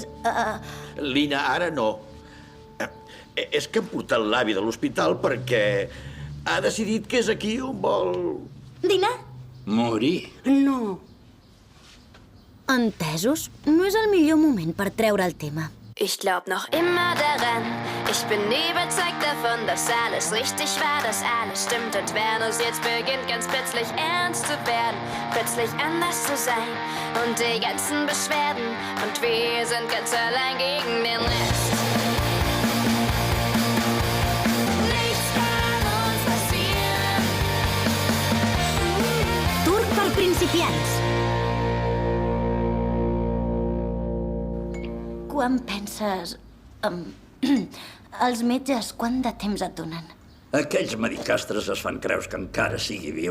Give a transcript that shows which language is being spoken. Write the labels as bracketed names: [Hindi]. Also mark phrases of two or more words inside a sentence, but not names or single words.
[Catalan] Lina, ara no. És que hem portat l'avi de l'hospital perquè ha decidit que és aquí on vol... Dinar? Morir. No. Entesos? No és el millor moment per treure el tema. [German] Ich glaub noch immer daran. Ich bin überzeugt davon, dass alles richtig war, dass alles stimmt. Und wenn es jetzt beginnt, ganz plötzlich ernst zu werden, plötzlich anders zu sein und die ganzen Beschwerden. Und wir sind ganz allein gegen den Rest. Nichts kann uns passieren. [Catalan] Turc per principiants. Quan penses... els metges, quant de temps et donen? Aquells medicastres es fan creus que encara sigui viu.